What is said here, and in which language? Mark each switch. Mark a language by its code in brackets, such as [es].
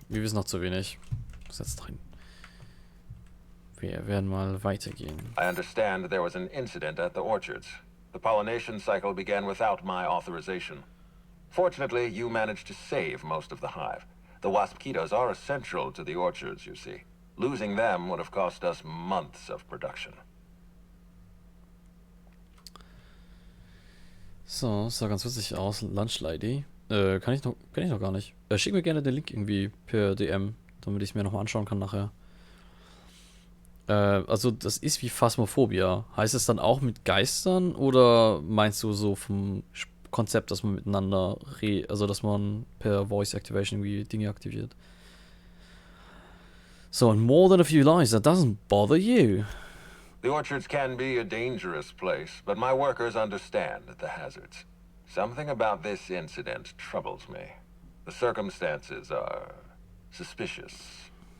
[de] Wir wissen noch zu wenig. Was ist jetzt drin? Wir werden mal weitergehen. [en] I understand there was an incident at the orchards. The pollination cycle began without my authorization. Fortunately, you managed to save most of the hive. The wasp-mosquitoes are essential to the orchards, you see. Losing them would have cost us months of production. [de] So, sah ganz witzig aus. Lunch Lady. Kann ich noch gar nicht. Schick mir gerne den Link irgendwie per DM, damit ich es mir nochmal anschauen kann nachher. Also das ist wie Phasmophobia. Heißt es dann auch mit Geistern oder meinst du so vom Konzept, dass man miteinander also dass man per Voice Activation irgendwie Dinge aktiviert? [en] So, and more than a few lies, that doesn't bother you. The orchards can be a dangerous place, but my workers understand the hazards. Something about this incident troubles me. The circumstances are suspicious.